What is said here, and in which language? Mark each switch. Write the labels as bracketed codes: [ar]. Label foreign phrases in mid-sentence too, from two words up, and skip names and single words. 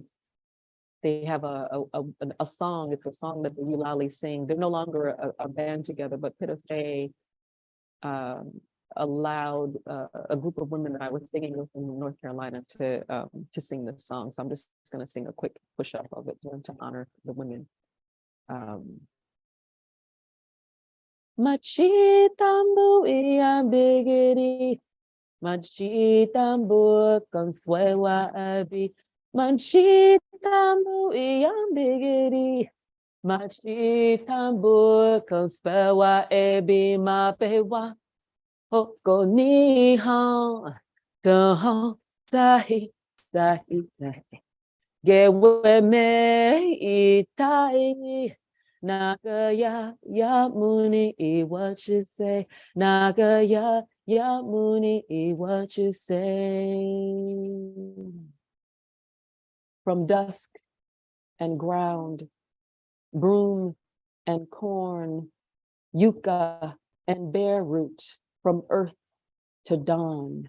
[en] They have a song. It's a song that the Eulalie sing. They're no longer a band together, but Pita Faye allowed a group of women that I was singing with in North Carolina to sing this song. So I'm just going to sing a quick push up of it to honor the women. Machitambu iambigiri, machitambu consuela abi, machitambu iambigiri, machitambu consuela ebi mapewa, hoko nihon, toho tahi, tahi, tahi, gewe me itai. Nagaya ya muni what you say. Nagaya ya muni what you say. From dusk and ground, broom and corn, yucca and bare root, from earth to dawn.